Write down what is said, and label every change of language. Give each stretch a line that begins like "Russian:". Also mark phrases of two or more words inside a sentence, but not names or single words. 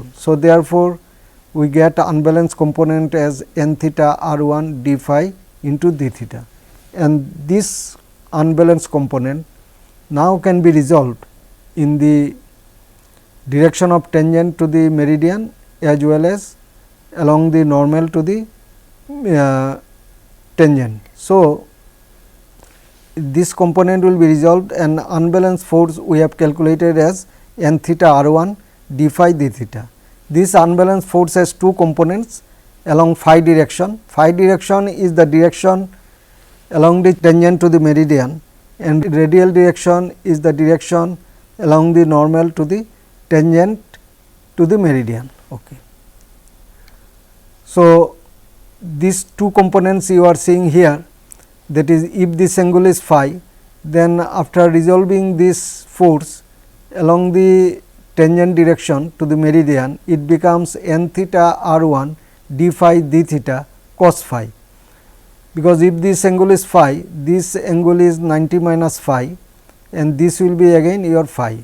English: So, therefore, we get unbalanced component as n theta r 1 d phi into d theta, and this unbalanced component now can be resolved in the direction of tangent to the meridian as well as along the normal to the tangent. So, this component will be resolved, and unbalanced force we have calculated as n theta r 1 d phi d theta. This unbalanced force has two components along phi direction. Phi direction is the direction along the tangent to the meridian, and radial direction is the direction along the normal to the tangent to the meridian. Okay. So, these two components you are seeing here, that is, if this angle is phi, then after resolving this force along the tangent direction to the meridian, it becomes n theta r 1 d phi d theta cos phi, because if this angle is phi, this angle is 90 minus phi, and this will be again your phi.